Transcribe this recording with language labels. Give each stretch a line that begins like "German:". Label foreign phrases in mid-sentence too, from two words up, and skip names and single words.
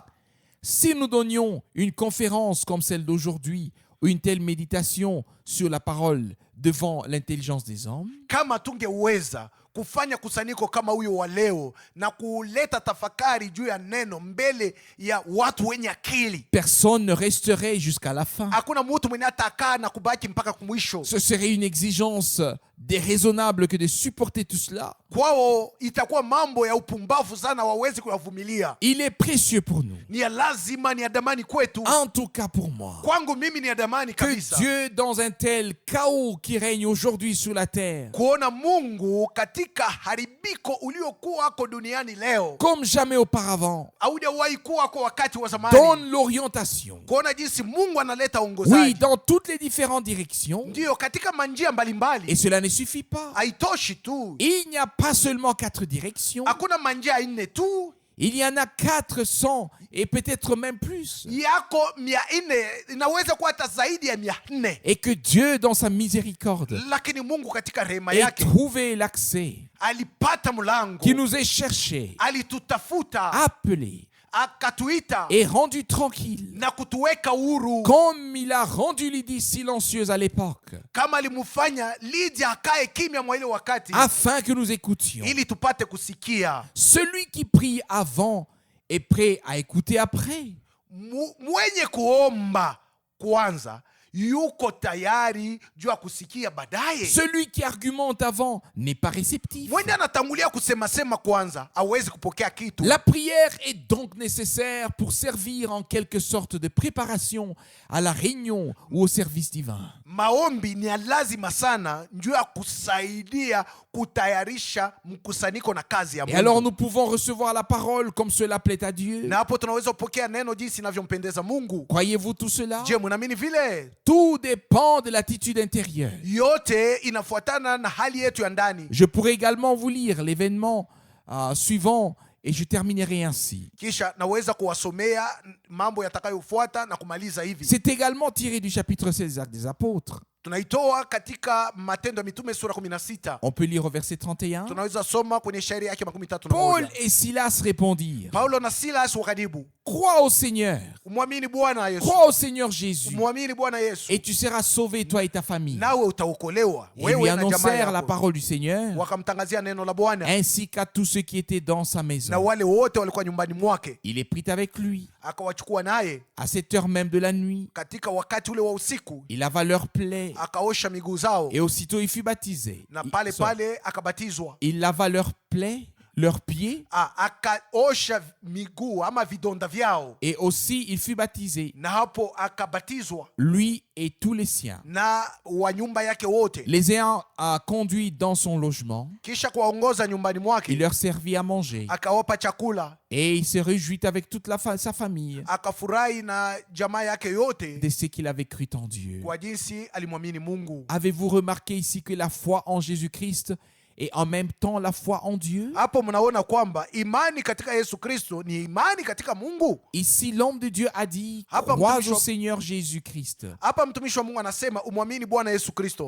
French: Si nous donnions une conférence comme celle d'aujourd'hui ou une telle méditation sur la parole devant l'intelligence des hommes,
Swahili: Kama tungeweza kufanya kusanyiko kama huyo wa leo na kuleta tafakari juu ya neno mbele ya watu wenye akili,
French: personne ne resterait jusqu'à la fin.
Swahili: hakuna mtu mwenye atakaa na kubaki mpaka kumwisho.
French: Ce serait une exigence déraisonnable que de supporter tout cela.
Swahili: Kwao itakuwa mambo ya upumbavu sana, wawezi kuyavumilia.
French: Il est précieux pour nous,
Swahili: Ni ya lazima, ni ya damani kwetu.
French: en tout cas pour moi,
Swahili: Kwangu mimi ni ya damani
French: que
Swahili: kabisa
French: Dieu, dans un tel chaos qui règne aujourd'hui sur la terre,
Swahili: kuona Mungu katika haribiko uliokuwako duniani leo,
French: comme jamais auparavant,
Swahili: haujawahi kuwa kwa wakati wa zamani,
French: donne l'orientation.
Swahili: kuona jinsi Mungu analeta
French: Oui,
Swahili: uongozaji.
French: dans toutes les différentes directions.
Swahili: Ndiyo, katika manjia
French: Et
Swahili: mbalimbali.
French: cela ne suffit pas.
Swahili: Haitoshi tu,
French: Il n'y a pas seulement 4 directions.
Swahili: hakuna manjia nne tu,
French: Il y en a 400 et peut-être même plus.
Swahili: yako 400, inaweza kuwa hata zaidi ya 400.
French: Et que Dieu, dans sa miséricorde,
Swahili: Lakini Mungu katika rehema
French: ait
Swahili: yake
French: trouvé l'accès,
Swahili: alipata mlango,
French: qui nous ait cherchés,
Swahili: alitutafuta,
French: appelés
Swahili: akatuita
French: et rendus tranquilles,
Swahili: na kutuweka huru,
French: comme il a rendu Lydie silencieuse à l'époque,
Swahili: kama alimfanya Lydia akae kimya mwa ile wakati,
French: afin que nous écoutions.
Swahili: ili tupate kusikia.
French: Celui qui prie avant est prêt à écouter après.
Swahili: Mwenye kuomba kwanza yuko tayari juu ya kusikia baadaye.
French: Celui qui argumente avant n'est pas réceptif.
Swahili: Mwenye anatangulia kusema kwanza hawezi kupokea kitu.
French: La prière est donc nécessaire pour servir en quelque sorte de préparation à la réunion ou au service divin.
Swahili: Maombi ni ya lazima sana juu ya kusaidia kutayarisha mkusanyiko na kazi ya
French: Et
Swahili: Mungu.
French: alors nous pouvons recevoir la parole comme cela plaît à Dieu.
Swahili: Na hapo tunaweza kupokea neno jinsi inavyompendeza Mungu.
French: Croyez-vous tout cela?
Swahili: Je, mnaamini vile?
French: Tout dépend de l'attitude intérieure.
Swahili: Yote inafuatana na hali yetu ya ndani.
French: Je pourrais également vous lire l'événement suivant et je terminerai ainsi.
Swahili: Kisha naweza kuwasomea mambo yatakayofuata na kumaliza hivi.
French: C'est également tiré du chapitre 16 des Actes des Apôtres.
Swahili: Tunaitoa katika Matendo ya Mitume sura 16.
French: On peut lire au verset 31.
Swahili: Tunaweza soma kwenye shairi yake
French: Paul
Swahili: 31.
French: et Silas répondirent:
Swahili: Paulo na Silas wakadibu,
French: crois au Seigneur,
Swahili: umwamini Bwana Yesu,
French: crois au Seigneur Jésus,
Swahili: umwamini Bwana Yesu,
French: et tu seras sauvé, toi et ta famille.
Swahili: nawe utaokolewa
French: Et lui
Swahili: wewe na jamaa
French: annoncèrent la
Swahili: yako.
French: parole du Seigneur,
Swahili: Wakamtangazia neno la Bwana
French: ainsi qu'à tous ceux qui étaient dans sa
Swahili: na
French: maison.
Swahili: wale wote walikuwa nyumbani mwake.
French: Il les prit avec lui.
Swahili: Akawachukua naye
French: À cette heure même de la nuit,
Swahili: katika wakati ule wa usiku,
French: il lava leurs plaies,
Swahili: akaosha miguu zao,
French: et aussitôt il fut baptisé.
Swahili: na pale pale akabatizwa.
French: Il lava leurs plaies, leurs pieds
Swahili: akaosha miguu ama vidonda vyao,
French: et aussi il fut baptisé,
Swahili: na hapo akabatizwa
French: lui et tous les siens.
Swahili: na wa nyumba yake wote,
French: Les ayant conduits dans son logement,
Swahili: kisha kuwaongoza nyumbani
French: il
Swahili: mwake,
French: leur servit à manger
Swahili: akawapa chakula,
French: et il se réjouit avec toute sa famille
Swahili: akafurahi na jamaa yake yote
French: de ce qu'il avait cru en Dieu.
Swahili: kwa jinsi alimwamini Mungu.
French: Avez-vous remarqué ici que la foi en Jésus-Christ et en même temps la foi en Dieu?
Swahili: Hapo mnaona kwamba imani katika Yesu Kristo ni imani katika Mungu.
French: Ici, l'homme de Dieu a dit,
Swahili: Hapa
French: crois
Swahili: mtumishi
French: au
Swahili: wa-
French: Seigneur Jésus-Christ.
Swahili: Hapa mtumishi wa Mungu anasema umwamini Bwana Yesu Kristo,